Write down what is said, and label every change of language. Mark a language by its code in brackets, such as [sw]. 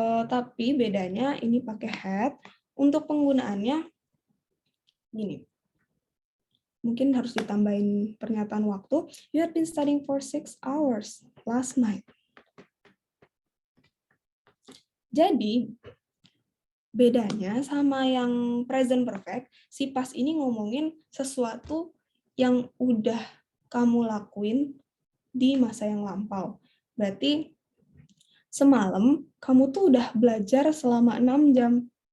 [id] Tapi bedanya ini pakai had. Untuk penggunaannya gini. Mungkin harus ditambahin pernyataan waktu. [en] You had been studying for 6 hours last night. [id] Jadi, bedanya sama yang present perfect, si past ini ngomongin sesuatu yang udah kamu lakuin di masa yang lampau. Berarti semalam kamu tuh udah belajar selama 6 jam.